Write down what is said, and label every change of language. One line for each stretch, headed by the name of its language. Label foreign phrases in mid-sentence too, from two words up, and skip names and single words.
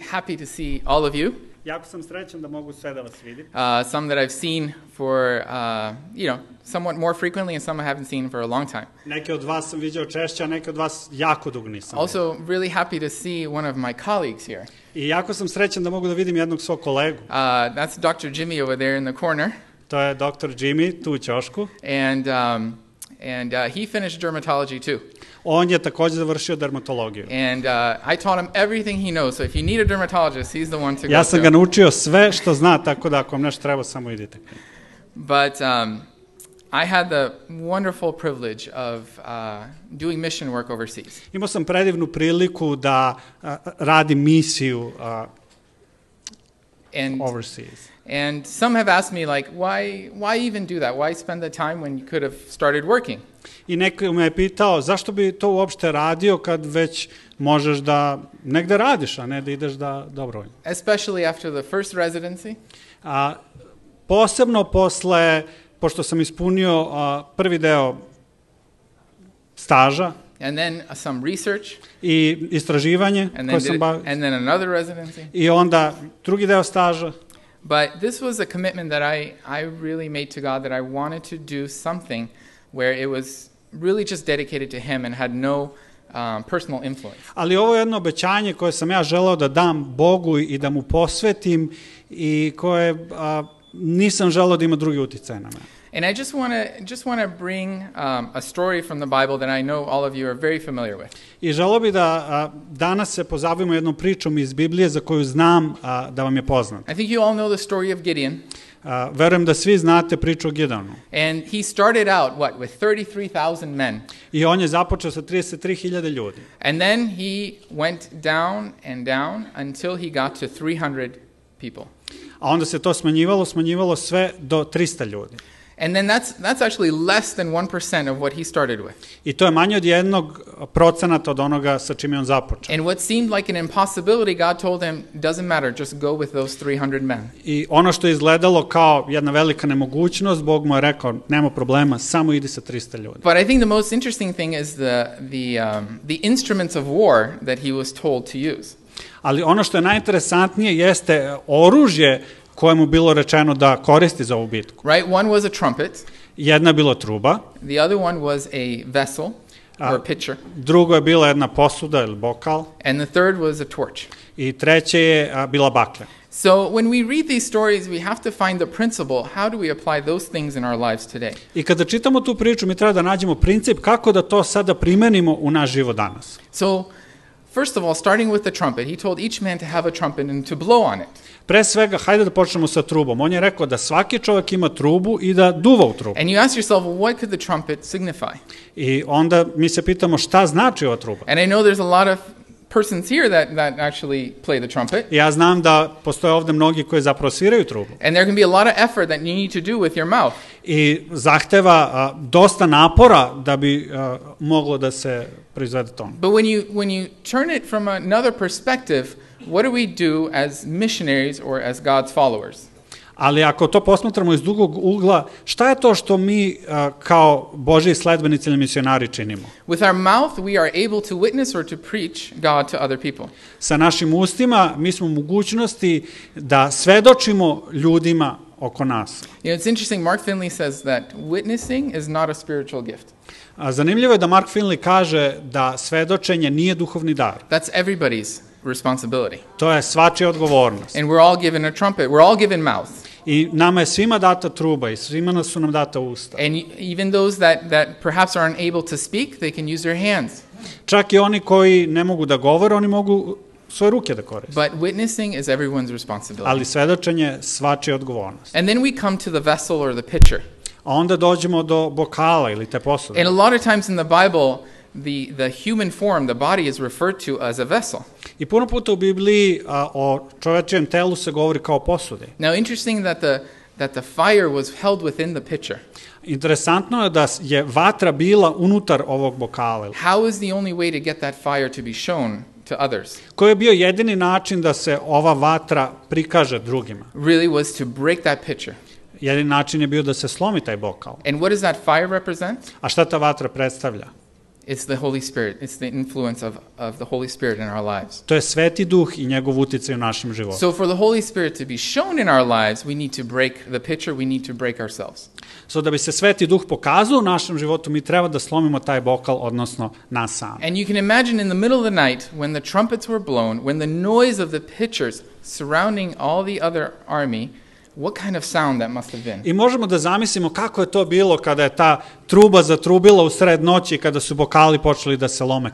English: happy to see all of you.
Serbian: Jako sam srećan da mogu sve da vas vidim.
English: Some that I've seen for, somewhat more frequently and some I haven't seen for a long time.
Serbian: Neke od vas sam viđao češće, a neke od vas jako dugo nisam vidio.
English: Also, really happy to see one of my colleagues here.
Serbian: I jako sam srećan da mogu da vidim jednog svog kolegu.
English: That's Dr. Jimmy over there in the corner.
Serbian: To je Dr. Jimmy, tu u ćošku.
English: And he finished dermatology too.
Serbian: On je također završio dermatologiju.
English: And I taught him everything he knows. So if you need a dermatologist, he's the one to go to.
Serbian: Ja sam ga naučio sve što zna, tako da ako vam nešto treba, samo idite.
English: But I had the wonderful privilege of doing mission work overseas.
Serbian: Imao sam predivnu priliku da radim misiju overseas.
English: And some have asked me, like, why even do that? Why spend the time when you could have started working?
Serbian: I neko me je pitao, zašto bi to uopšte radio kad već možeš da negde radiš, a ne da ideš da dobrovoljno?
English: Especially after the first residency.
Serbian: Posebno posle, pošto sam ispunio prvi deo staža,
English: and then some research,
Serbian: i istraživanje koje sam bavio,
English: and then another residency.
Serbian: I onda drugi deo staža.
English: But this was a commitment that I really made to God, that I wanted to do something where it was really just dedicated to Him and had no personal influence.
Serbian: Ali ovo je jedno obećanje koje sam ja želeo da dam Bogu i da mu posvetim i koje nisam želeo da ima drugi uticaj na mene.
English: And I just want to bring a story from the Bible that I know all of you are very familiar with.
Serbian: I želeo bih da danas se pozabavimo jednom pričom iz Biblije za koju znam da vam je poznata.
English: I think you all know the story of Gideon.
Serbian: Verujem da svi znate priču o Gideonu.
English: And he started out with 33,000 men.
Serbian: I on je započeo sa 33,000 ljudi.
English: And then he went down and down until he got to 300 people.
Serbian: A onda se to smanjivalo sve do 300 ljudi.
English: And then that's actually less than 1% of what he started with.
Serbian: I to je manje od 1% od onoga sa čime on započeo.
English: And what seemed like an impossibility, God told him, doesn't matter, just go with those 300 men.
Serbian: I ono što je izgledalo kao jedna velika nemogućnost, Bog mu je rekao, nema problema, samo idi sa 300 ljudi.
English: But I think the most interesting thing is the instruments of war that he was told to use.
Serbian: Ali ono što je najinteresantnije jeste oružje kojemu bilo rečeno da koristi za ovu bitku.
English: Right, one was a trumpet.
Serbian: Jedna je bila truba.
English: The other one was a vessel or a pitcher.
Serbian: Drugo je bila jedna posuda ili bokal.
English: And the third was a torch.
Serbian: I treće je bila baklja.
English: So when we read these stories, we have to find the principle. How do we apply those things in our lives today?
Serbian: I kada čitamo tu priču, mi treba da nađemo princip kako da to sada primenimo u naš život danas.
English: So first of all, starting with the trumpet, he told each man to have a trumpet and to blow on it.
Serbian: Pre svega, hajde da počnemo sa trubom. On je rekao da svaki čovjek ima trubu i da duva u trubu.
English: And you ask yourself, well, what could the trumpet signify?
Serbian: I onda mi se pitamo šta znači ova truba.
English: And I know there's a lot of persons here that actually play the trumpet.
Serbian: Ja znam da postoje ovde mnogi koji zapravo sviraju trubu.
English: And there can be a lot of effort that you need to do with your mouth.
Serbian: I zahteva dosta napora da bi moglo da se proizvede ton.
English: But when you turn it from another perspective, what do we do as missionaries or as God's followers?
Serbian: Ali ako to posmatramo iz drugog ugla, šta je to što mi kao Božji sledbenici ili misionari činimo?
English: With our mouth we are able to witness or to preach God to other people.
Serbian: Sa našim ustima mi smo u mogućnosti da svedočimo ljudima oko nas.
English: It's interesting, Mark Finley says that witnessing is not a spiritual gift.
Serbian: Zanimljivo je da Mark Finley kaže da svedočenje nije duhovni dar.
English: That's everybody's responsibility.
Serbian: To je svačija odgovornost.
English: And we're all given a trumpet. We're all given mouth.
Serbian: I nama je svima data truba i svima su nam data usta.
English: And even those that perhaps aren't able to speak, they can use their hands.
Serbian: Čak i oni koji ne mogu da govore, oni mogu svoje ruke da koriste.
English: But witnessing is everyone's responsibility.
Serbian: Ali svedočenje je svačija odgovornost.
English: And then we come to the vessel or the pitcher.
Serbian: A onda dođemo do bokala ili te posude.
English: And a lot of times in the Bible, the human form, the body is referred to as a vessel.
Serbian: I puno puta u Bibliji o čovečijem telu se govori kao posudi.
English: Now, interesting that the fire was held within the pitcher.
Serbian: Interesantno je da je vatra bila unutar ovog bokala.
English: How is the only way to get that fire to be shown to others?
Serbian: Koji je bio jedini način da se ova vatra prikaže drugima?
English: Really was to break that pitcher.
Serbian: Jedini način je bio da se slomi taj bokal.
English: And what does that fire represent?
Serbian: A šta ta vatra predstavlja?
English: It's the Holy Spirit. It's the influence of the Holy Spirit in our lives.
Serbian: To je Sveti Duh i njegov uticaj u našem životu.
English: So for the Holy Spirit to be shown in our lives, we need to break the picture, we need to break ourselves.
Serbian: So da bi se Sveti Duh pokazao u našem životu, mi treba da slomimo taj bokal, odnosno nas sami.
English: And you can imagine in the middle of the night, when the trumpets were blown, when the noise of the pitchers surrounding all the other army, what kind of sound that must have been.
Serbian: I možemo da zamislimo kako je to bilo kada je ta truba zatrubila u sred noći i kada su bokali počeli da se lome.